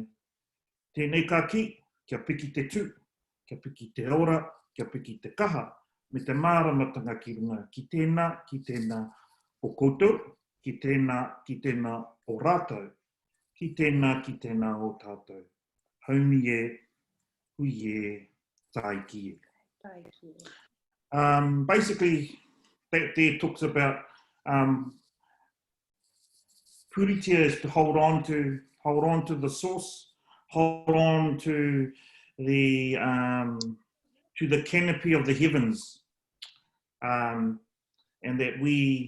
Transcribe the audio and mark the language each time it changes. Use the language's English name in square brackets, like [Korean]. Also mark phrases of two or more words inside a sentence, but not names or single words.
[Māori] Tēnei ka ki, kia piki te tū, kia piki te ora, kia piki te kaha, me te māramatanga ki runga, ki tēnā o koutou, ki tēnā o rātou, ki tēnā o tātou. Haumi e, hui e, tai ki e. [English] Basically, that there talks about puritia is to hold on to the source, hold on to the canopy of the heavens, and that we